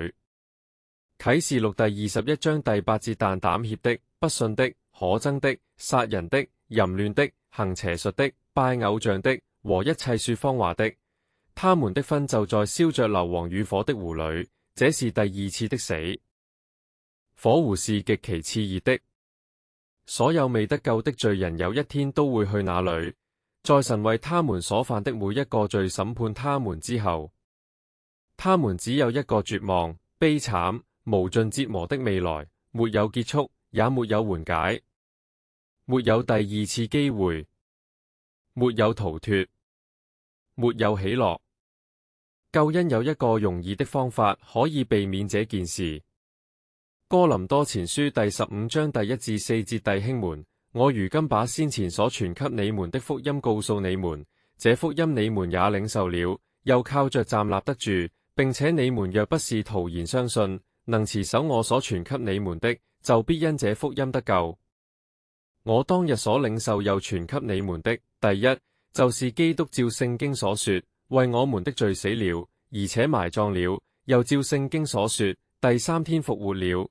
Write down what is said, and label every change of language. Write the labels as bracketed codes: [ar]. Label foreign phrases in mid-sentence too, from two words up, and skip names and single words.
[zh] 啟示錄第21章第8節，但膽怯的、不信的、可憎的、殺人的、淫亂的、行邪術的、拜偶像的和一切說謊話的，他們的分就在燒着硫磺與火的湖裏，這是第二次的死。火湖是極其熾熱的，所有未得救的罪人有一天都會去那裏，在神為他們所犯的每一個罪審判他們之後，他們只有一個絕望、悲慘、無盡折磨的未來，沒有結束，也沒有緩解，沒有第二次機會，沒有逃脫，沒有喜樂。救恩有一個容易的方法可以避免這件事。哥林多前書第15章第1至4節，弟兄們，我如今把先前所傳給你們的福音告訴你們，這福音你們也領受了，又靠着站立得住，並且你們若不是徒然相信，能持守我所傳給你們的，就必因這福音得救。我當日所領受又傳給你們的，第一，就是基督照聖經所說，為我們的罪死了，而且埋葬了，又照聖經所說，第3天復活了。